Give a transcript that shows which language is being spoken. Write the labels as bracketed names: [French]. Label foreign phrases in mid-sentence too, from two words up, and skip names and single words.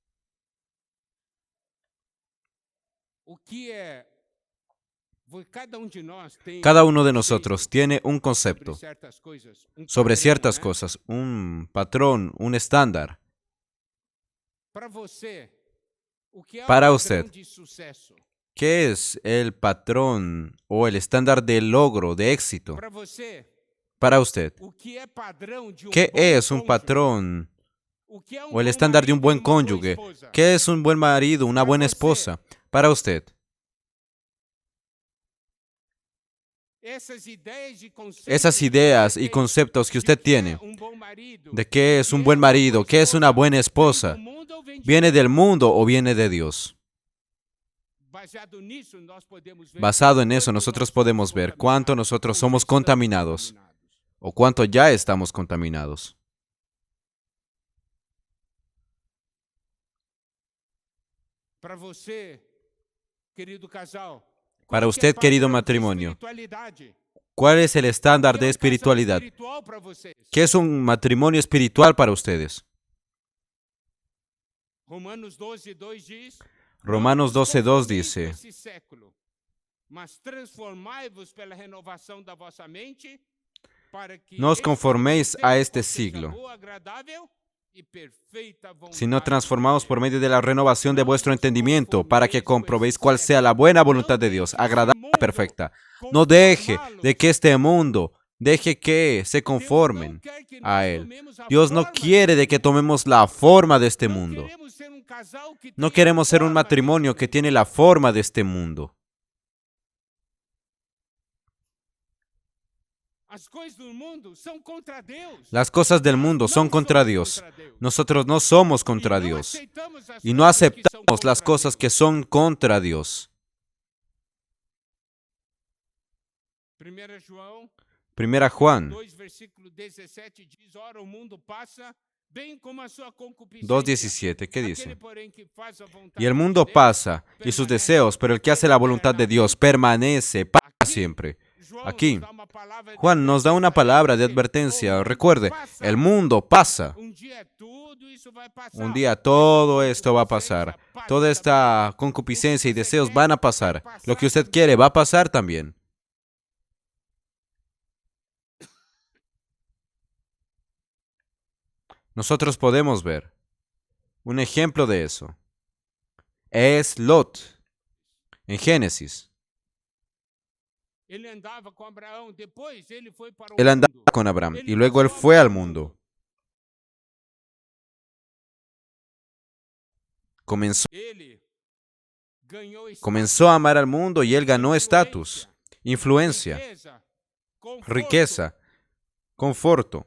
[Spanish] Cada uno de nosotros tiene un concepto sobre ciertas cosas, un patrón, un estándar. Para usted, ¿Qué es el patrón o el estándar de logro, de éxito [Portuguese] Para você, [Spanish] para usted? [Portuguese] o que é padrão de [Spanish] ¿Qué [Portuguese] bom [Spanish] es un [Portuguese] cônjuge? [Spanish] patrón [Portuguese] O que é o [Spanish] el [Portuguese] bom [Spanish] estándar de un [Portuguese] marido e [Spanish] buen [Portuguese] uma boa [Spanish] cónyuge? [Portuguese] esposa? [Spanish] ¿Qué es un buen marido, una [Portuguese] Para [Spanish] buena [Portuguese] você, [Spanish] esposa para usted? [Portuguese] essas ideias e conceitos [Spanish] Esas [Portuguese] que [Spanish] ideas [Portuguese] você [Spanish] y [Portuguese] tem [Spanish] conceptos que [Portuguese] de [Spanish] usted [Portuguese] que é [Spanish] tiene [Portuguese] bom marido, [Spanish] de qué es [Portuguese] que [Spanish] un [Portuguese] é [Spanish] buen [Portuguese] uma boa [Spanish] marido, qué es una [Portuguese] esposa, [Spanish] buena [Portuguese] vem do [Spanish] esposa, [Portuguese] mundo ou vem de [Spanish] ¿viene [Portuguese] Deus? [Spanish] del mundo o viene de Dios? [Portuguese] Baseado nisso, nós podemos ver [Spanish] Basado en eso, [Portuguese] quanto [Spanish] nosotros [Portuguese] nós somos [Spanish] podemos ver cuánto [Portuguese] contaminados [Spanish] nosotros [Portuguese] ou já [Spanish] somos estamos contaminados [Portuguese] contaminados. [Spanish] o cuánto ya estamos contaminados. [Portuguese] Para você, querido casal, [Spanish] Para [Portuguese] qual que é [Spanish] usted, querido [Portuguese] padrão de [Spanish] matrimonio, [Portuguese] espiritualidade? [Spanish] ¿cuál es el [Portuguese] O [Spanish] estándar [Portuguese] que é [Spanish] de [Portuguese] casal [Spanish] espiritualidad? [Portuguese] espiritual para vocês? [Spanish] ¿Qué es un matrimonio espiritual para ustedes? [Portuguese] Romanos 12:2 diz: [Spanish] Romanos [Portuguese] "Não vos [Spanish] 12:2 [Portuguese] conformeis com [Spanish] dice, [Portuguese] esse século, mas transformai-vos pela renovação da vossa mente, para que [Spanish] no os conforméis a [Portuguese] experimenteis [Spanish] este [Portuguese] qual seja a [Spanish] siglo, [Portuguese] boa, agradável e perfeita vontade [Spanish] sino [Portuguese] de [Spanish] transformaos por [Portuguese] Deus." [Spanish] medio de la renovación de [Portuguese] Não [Spanish] vuestro [Portuguese] vos [Spanish] entendimiento, para que [Portuguese] conformeis com [Spanish] comprobéis [Portuguese] esse [Spanish] cuál sea [Portuguese] século. [Spanish] la buena voluntad [Portuguese] Não [Spanish] de Dios, [Portuguese] deixe esse [Spanish] agradable y [Portuguese] mundo [Spanish] perfecta. No deje de que [Portuguese] conformá-los. [Spanish] este mundo deje que se [Portuguese] Deus não [Spanish] conformen [Portuguese] quer que [Spanish] a [Portuguese] nós [Spanish] Él. [Portuguese] tomemos a [Spanish] Dios no [Portuguese] forma [Spanish] quiere [Portuguese] desse [Spanish] de que [Portuguese] mundo. [Spanish] tomemos la forma de este [Portuguese] Não [Spanish] mundo. [Portuguese] queremos ser um casal que [Spanish] No [Portuguese] tenha a [Spanish] queremos ser un [Portuguese] forma desse [Spanish] matrimonio que [Portuguese] mundo. [Spanish] tiene la forma de este mundo. [Portuguese] As coisas do mundo são contra Deus. [Spanish] Las cosas del [Portuguese] Nós [Spanish] mundo [Portuguese] não [Spanish] son contra [Portuguese] somos [Spanish] Dios. [Portuguese] contra Deus. [Spanish] Nosotros no somos [Portuguese] E [Spanish] contra [Portuguese] não [Spanish] Dios. [Portuguese] aceitamos as [Spanish] Y no [Portuguese] coisas que são [Spanish] aceptamos las [Portuguese] contra [Spanish] cosas que [Portuguese] Deus. [Spanish] son contra Dios. [Portuguese] 1 João [Spanish] Primera Juan [Portuguese] 2, versículo 17 diz: "Ora, o mundo pasa, bem como a sua concupiscência. [Spanish] 2:17, ¿qué [Portuguese] Aquele, [Spanish] dice? [Portuguese] porém, que faz a vontade [Spanish] Y el [Portuguese] de [Spanish] mundo [Portuguese] Deus, [Spanish] pasa y sus [Portuguese] permanece [Spanish] deseos, pero el que hace la voluntad de Dios [Portuguese] eternamente." [Spanish] permanece para [Portuguese] Aqui, [Spanish] siempre. [Portuguese] João [Spanish] Aquí, [Portuguese] nos dá uma palavra de [Spanish] Juan nos da una [Portuguese] advertência. Ele palabra de dice: [Spanish] advertencia. [Portuguese] "O mundo [Spanish] Recuerde, [Portuguese] pasa." [Spanish] el mundo pasa. [Portuguese] Um dia tudo isso vai passar. [Spanish] Un día [Portuguese] Essa [Spanish] todo esto va a [Portuguese] concupiscência [Spanish] pasar. [Portuguese] passa [Spanish] Toda [Portuguese] também. [Spanish] esta [Portuguese] O [Spanish] concupiscencia y [Portuguese] que você [Spanish] deseos [Portuguese] quer [Spanish] van a [Portuguese] vai [Spanish] pasar. Lo [Portuguese] passar [Spanish] que usted [Portuguese] também. [Spanish] quiere va a pasar también. Nosotros podemos ver un ejemplo de eso. Es Lot en Génesis. [Portuguese] Ele andava com Abraão, depois ele foi para o [Spanish] Él andaba [Portuguese] mundo. [Spanish] con Abraham [Portuguese] Ele [Spanish] y luego él [Portuguese] passou a [Spanish] fue [Portuguese] amar [Spanish] al [Portuguese] o [Spanish] mundo. Comenzó, [Portuguese] Ele ganhou status, [Spanish] comenzó a amar al mundo y él ganó estatus, [Portuguese] influência, [Spanish] influencia, [Portuguese] riqueza, conforto. [Spanish] riqueza, conforto.